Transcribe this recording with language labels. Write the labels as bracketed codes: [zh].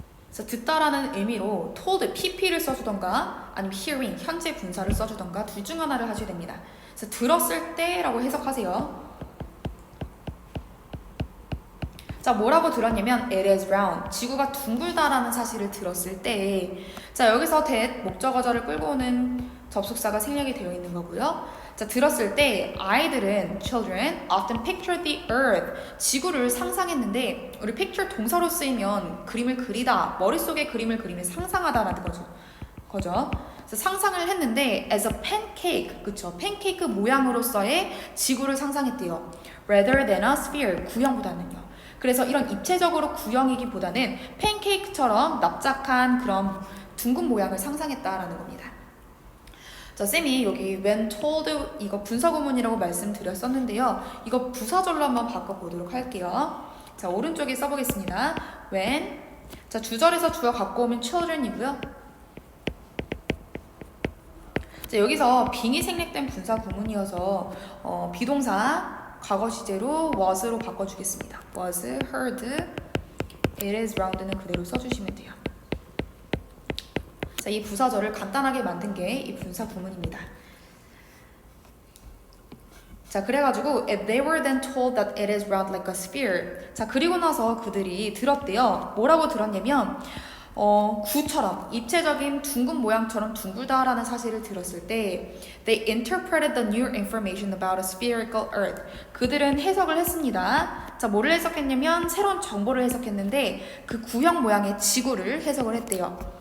[ko] 그래서 듣다라는 의미로 told, pp를 써주던가 아니면 hearing, 현재 분사를 써주던가 둘 중 하나를 하셔야 됩니다. 그래서 들었을 때라고 해석하세요. 자, 뭐라고 들었냐면 [en] it is round. [ko] 지구가 둥글다라는 사실을 들었을 때, 자, 여기서 that 목적어절을 끌고 오는 접속사가 생략이 되어 있는 거고요. 자, 들었을 때 아이들은 [en] children often picture the earth. [ko] 지구를 상상했는데 우리 picture 동사로 쓰이면 그림을 그리다, 머릿속에 그림을 그리면 상상하다라는 거죠. 그래서 상상을 했는데 [en] as a pancake, [ko] 그쵸? 팬케이크 모양으로서의 지구를 상상했대요. [en] rather than a sphere, [ko] 구형보다는요. 그래서 이런 입체적으로 구형이기보다는 팬케이크처럼 납작한 그런 둥근 모양을 상상했다라는 겁니다. 자, 쌤이 여기 [en] when told [ko] 이거 분사구문이라고 말씀드렸었는데요. 이거 부사절로 한번 바꿔보도록 할게요. 자, 오른쪽에 써보겠습니다. [en] when. [ko] 자, 주절에서 주어 갖고 오면 children이고요. 자, 여기서 being이 생략된 분사구문이어서 비동사 과거 시제로 was로 바꿔주겠습니다. [en] was heard, it is round는 [ko] 그대로 써주시면 돼요. 자, 이 부사절을 간단하게 만든 게 이 분사 구문입니다. 자, 그래가지고 [en] if they were then told that it is round like a sphere. [ko] 자, 그리고 나서 그들이 들었대요. 뭐라고 들었냐면 구처럼, 입체적인 둥근 모양처럼 둥글다라는 사실을 들었을 때 [en] they interpreted the new information about a spherical earth. [ko] 그들은 해석을 했습니다. 자, 뭐를 해석했냐면 새로운 정보를 해석했는데 그 구형 모양의 지구를 해석을 했대요.